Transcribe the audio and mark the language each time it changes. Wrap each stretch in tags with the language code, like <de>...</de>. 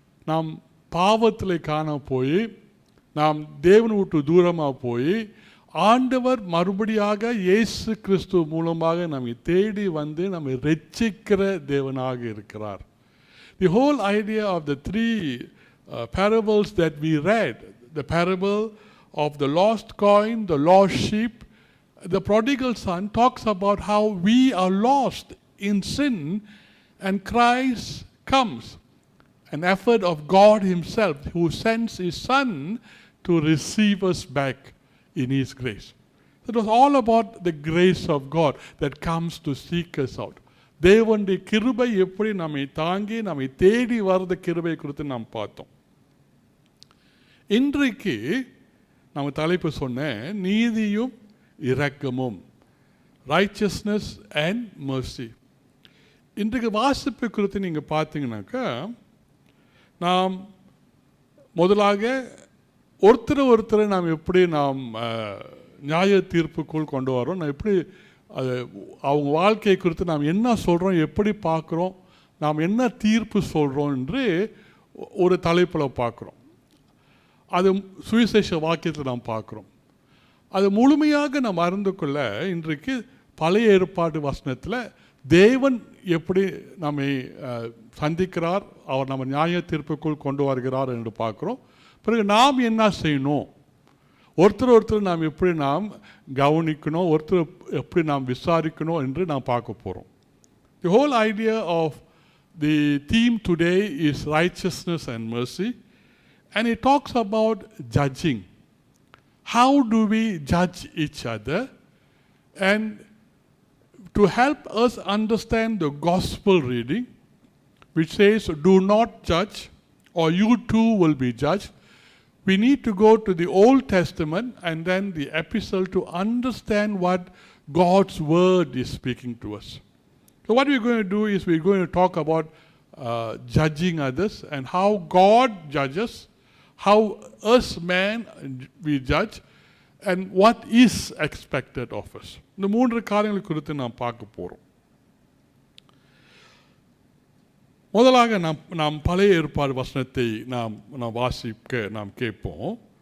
<ta>நாம் பாவத்தில் காண போய், நாம் தேவனை விட்டு தூரமாக போய், ஆண்டவர் மறுபடியாக இயேசு கிறிஸ்து மூலமாக நம்மை தேடி வந்து நம்மை ரட்சிக்கிற தேவனாக இருக்கிறார்.</ta> <en>The whole idea of the three parables that we read, the parable of the lost coin, the lost sheep, the prodigal son, talks about how we are lost in sin and Christ comes, an effort of God himself who sends his son to receive us back in his grace. It was all about the grace of God that comes to seek us out.</en> <ta>தேவனுடைய கிருபை எப்படி நம்மை தாங்கி நம்மை தேடி வரத கிருபை குறித்து நாம் பார்த்தோம். இன்றைக்கு நம்ம தலைப்பு சொன்ன நீதியும் இரக்கமும்,</ta> <en>righteousness and mercy.</en> <ta>இன்றைக்கு வாசிப்பு குறித்து நீங்கள் பார்த்தீங்கன்னாக்கா, நாம் முதலாக ஒருத்தரை நாம் எப்படி நாம் நியாய தீர்ப்புக்குள் கொண்டு வரோம், நான் எப்படி அது அவங்க வாழ்க்கையை குறித்து நாம் என்ன சொல்கிறோம், எப்படி பார்க்குறோம், நாம் என்ன தீர்ப்பு சொல்கிறோம் என்று ஒரு தலைப்பில் பார்க்குறோம். அது சுவிசேஷ வாக்கியத்தில் நாம் பார்க்குறோம். அது முழுமையாக நாம் அறிந்து கொள்ள இன்றைக்கு பழைய ஏற்பாடு வசனத்தில் தேவன் எப்படி நம்மை சந்திக்கிறார், அவர் நம்ம நியாய தீர்ப்புக்குள் கொண்டு வருகிறார் என்று பார்க்குறோம். பிறகு நாம் என்ன செய்யணும், ஒருத்தர் நாம் எப்படி நாம் கவனிக்கணும், ஒருத்தர் எப்படி நாம் விசாரிக்கணும் என்று நாம் பார்க்க போகிறோம்.</ta> <en>The whole idea of the theme today is righteousness and mercy, and it talks about judging. How do we judge each other? And to help us understand the gospel reading, which says, do not judge or you too will be judged, we need to go to the Old Testament and then the epistle to understand what God's word is speaking to us. So what we're going to do is we're going to talk about judging others and how God judges, how us man we judge, and what is expected of us.</en> <ta>இந்த மூன்று காரியங்களை குறித்து நாம் பார்க்க போகிறோம். முதலாக நாம் பழைய ஏற்பாடு வசனத்தை நாம் வாசிக்க நாம் கேட்போம்.</ta>